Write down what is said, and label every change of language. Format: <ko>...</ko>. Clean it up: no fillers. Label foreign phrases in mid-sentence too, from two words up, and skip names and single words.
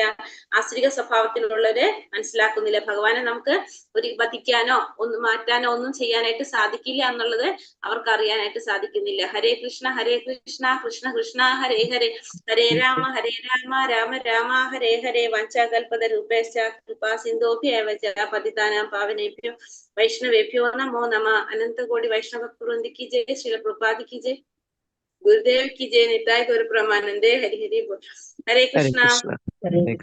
<ml>ആസുരിക സ്വഭാവത്തിലുള്ളവര് മനസ്സിലാക്കുന്നില്ല. ഭഗവാനെ നമുക്ക് ഒരു വധിക്കാനോ ഒന്നും മാറ്റാനോ ഒന്നും ചെയ്യാനായിട്ട് സാധിക്കില്ല എന്നുള്ളത് അവർക്ക് അറിയാനായിട്ട് സാധിക്കുന്നില്ല.</ml> <sa>ഹരേ കൃഷ്ണ കൃഷ്ണ കൃഷ്ണ ഹരേ ഹരേ, ഹരേ രാമ രാമ രാമ ഹരേ ഹരേ. വഞ്ചാകൽപത രൂപേശ്ച കൃപാ സിന്ധോഭ്യേവ ച പതിതാനാം പാവനേഭ്യോ വൈഷ്ണവേഭ്യോ നമോ നമഃ. അനന്തകോടി വൈഷ്ണവ വൃന്ദ</sa> <hi>की जय, श्रील प्रभुपाद की जय, गुरुदेव की जय, निताय गौर प्रमानंदे, हरि हरि बोल. हरे कृष्णा.</hi>